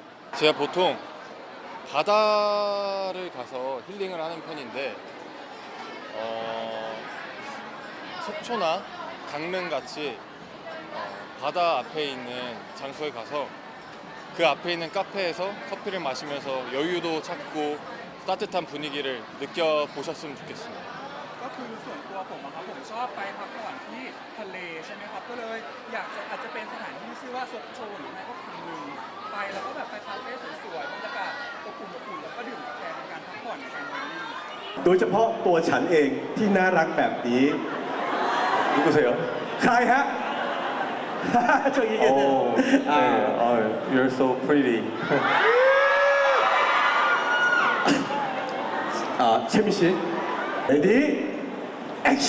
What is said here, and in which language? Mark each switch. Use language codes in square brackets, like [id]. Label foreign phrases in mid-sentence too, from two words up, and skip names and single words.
[ko] 제가 보통 바다를 가서 힐링을 하는 편인데 속초나 강릉 같이 바다 앞에 있는 장소에 가서 그 앞에 있는 카페에서 커피를 마시면서 여유도 찾고 따뜻한 분위기를 느껴보셨으면 좋겠습니다. [th] ก็คือส่วนตัวผมอะครับผมชอบไปพักผ่อนที่ทะเลใช่ไหมครับก็เลยอยากจะอาจจะเป็นสถานที่ชื่อว่าซกโชหรือไม่ก็คังมึงไปแล้วก็แบบไปคาเฟ่สวยๆบรรยากาศอบอุ่นๆแล้วก็ดื่มกาแฟในการพักผ่อนในการเดิน โดยเฉพาะตัวฉันเองที่น่ารักแบบนี้누구세요ใครฮะ [ko] 저기 계세요. 네, [en] you're so pretty. [ko] 채미 씨, [en] ready, action.